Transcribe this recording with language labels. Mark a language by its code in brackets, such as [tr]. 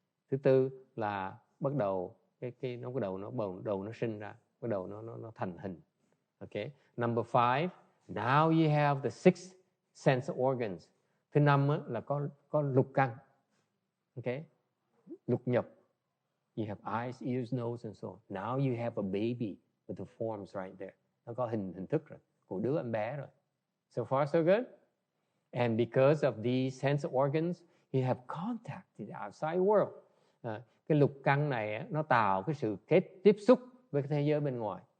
[vi] Thứ tư là bắt đầu cái đầu nó sinh ra, bắt đầu nó thành hình. [en] Okay. Number 5, now you have the 6 sense organs. [vi] Thứ 5 là có lục căn. Okay. Lục nhập. [en] You have eyes, ears, nose and so on. Now you have a baby with the forms right there. [vi] Nó có hình thức rồi, của đứa em bé rồi. [en] So far so good. And because of these sense organs, you have contact with the outside world. [vi] Cái lục căn này nó tạo cái sự tiếp xúc với cái thế giới bên ngoài.